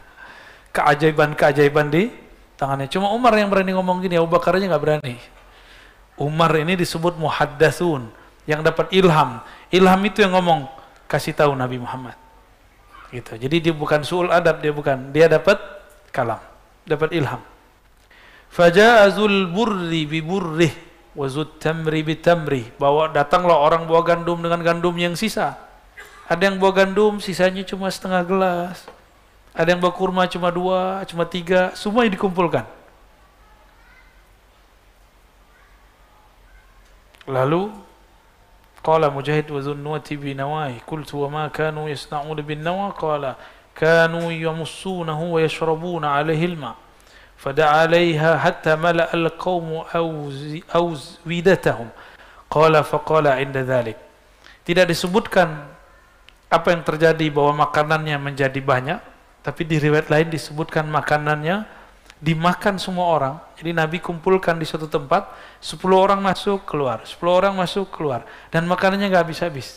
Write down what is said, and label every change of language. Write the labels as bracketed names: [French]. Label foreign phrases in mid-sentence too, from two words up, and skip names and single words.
[Indonesian] Keajaiban-keajaiban di tangannya. Cuma Umar yang berani ngomong gini, Abu Bakar aja nggak berani. Umar ini disebut muhaddatsun, yang dapat ilham. Ilham itu yang ngomong, kasih tahu Nabi Muhammad. Gitu. Jadi dia bukan [Arabic] سوء الأدب, [Indonesian] dia dapat kalam, dapat ilham. [Arabic] فجاء ذو البر ببره وذو التمر بتمر. [Indonesian] Datanglah orang bawa gandum dengan gandum yang sisa. Ada yang bawa gandum sisanya cuma setengah gelas. Ada yang bawa kurma cuma 2, cuma 3, semua dikumpulkan. [Arabic] Lalu قال مجاهد وذو النواة بنواه قلت وما كانوا يصنعون بالنوى قال كانوا يمصونه ويشربون عليه الماء' فدعا عليها حتى ملأ القوم أوزودتهم قال فقال عند ذلك. [Indonesian] Tidak disebutkan apa yang terjadi bahwa makanannya menjadi banyak, tapi di riwayat lain disebutkan makanannya dimakan semua orang. Jadi Nabi kumpulkan di suatu tempat, 10 orang masuk keluar, 10 orang masuk keluar, dan makanannya nggak habis-habis.